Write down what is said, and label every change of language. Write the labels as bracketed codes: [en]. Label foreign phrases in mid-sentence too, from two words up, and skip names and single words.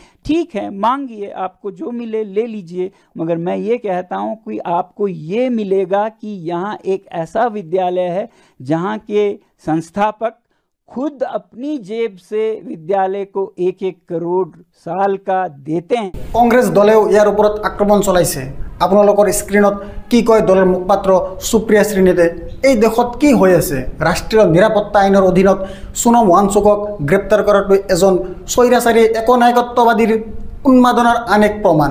[hi] ठीक है, मांगिए, आपको जो मिले ले लीजिए, मगर मैं ये कहता हूँ कि आपको ये मिलेगा कि यहाँ एक ऐसा विद्यालय है जहाँ के संस्थापक खुद अपनी जेब से विद्यालय को 1-1 करोड़ साल का देते हैं। [as] কংগ্ৰেছ দলেও ইয়াৰ ওপৰত আক্ৰমণ চলাইছে। আপোনালোকৰ স্ক্ৰীনত কি কয় দলৰ মুখপাত্ৰ সুপ্ৰিয়া শ্ৰীনেতে? এই দেশত কি হৈ আছে? ৰাষ্ট্ৰীয় নিৰাপত্তা আইনৰ অধীনত সোনম ৱাংচুকক গ্ৰেপ্তাৰ কৰাটো এজন স্বৈৰাচাৰী একনায়কত্ববাদীৰ উন্মাদনাৰ আন এক প্ৰমাণ।